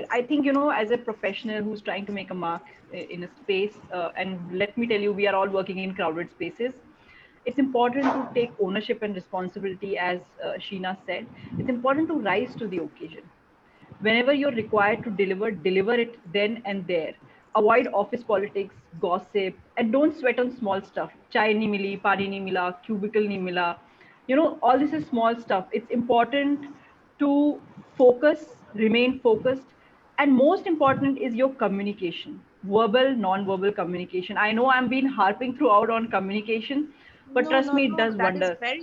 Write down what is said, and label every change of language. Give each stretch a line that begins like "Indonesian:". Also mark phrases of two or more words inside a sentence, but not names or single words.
English: I think, as a professional who's trying to make a mark in a space, and let me tell you, we are all working in crowded spaces. It's important to take ownership and responsibility, as Sheena said. It's important to rise to the occasion. Whenever you're required to deliver it then and there. Avoid office politics, gossip, and don't sweat on small stuff.
Hindi: चाय नहीं मिली, पानी नहीं मिला, क्यूबिकल नहीं मिला.
English: All this is small stuff. It's important to focus, remain focused, and most important is your communication, verbal, non-verbal communication. I know I'm been harping throughout on communication, but trust me, it No, does that is wonder. very